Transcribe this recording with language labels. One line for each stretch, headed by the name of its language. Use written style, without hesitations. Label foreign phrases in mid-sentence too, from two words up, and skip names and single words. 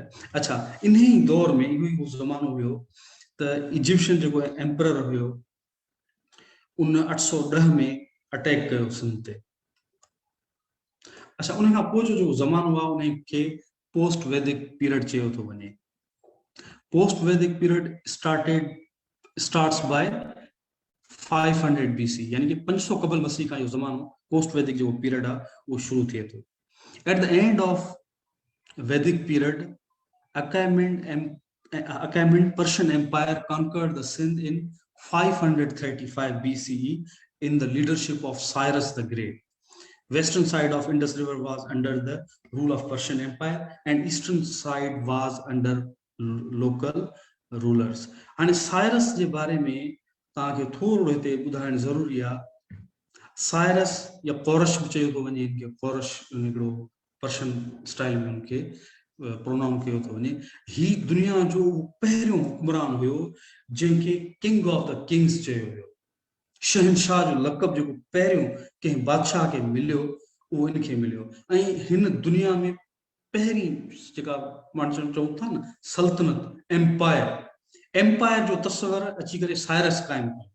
Sindhi: अच्छा, इन ई दौर में इहो ई ज़मानो हुयो त इजिप्शियन जेको एम्परर हुयो उन 810 में अटैक कयो सिंध ते। अच्छा, उन खां पोइ जो जेको ज़मानो आहे उन खे
English: post Vedic period
Sindhi: चयो थो वञे।
English: post Vedic period starts by 500 BC,
Sindhi: यानी कि 500 कबल मसीह का जो ज़मानो
English: post Vedic
Sindhi: जो पीरियड आहे वो शुरू थिए थो।
English: at the end of Vedic period Achaemenid Persian Empire conquered the Sindh in 535 BCE in the leadership of Cyrus the Great. Western side of Indus River was under the rule of Persian Empire and eastern side was under local rulers.
Sindhi: And Cyrus जे बारे में तव्हांखे थोरो हिते ॿुधाइण ज़रूरी आहे। साइरस या पौरश बि चयो थो वञे, इनखे पौरश हिकिड़ो
English: Persian style
Sindhi: में उनखे प्रोनाउन कयो थो वञे। ही दुनिया जो पहिरियों हुक्मरान हुयो जंहिंखे
English: King of the Kings
Sindhi: चयो वियो। शहनशाह जो लक़ब जेको पहिरियों कंहिं बादशाह खे मिलियो उहो इनखे मिलियो। ऐं हिन दुनिया में पहिरीं जेका माण्हू चऊं था न सल्तनत, एम्पायर जो तस्वर अची करे साइरस क़ाइमु कयो।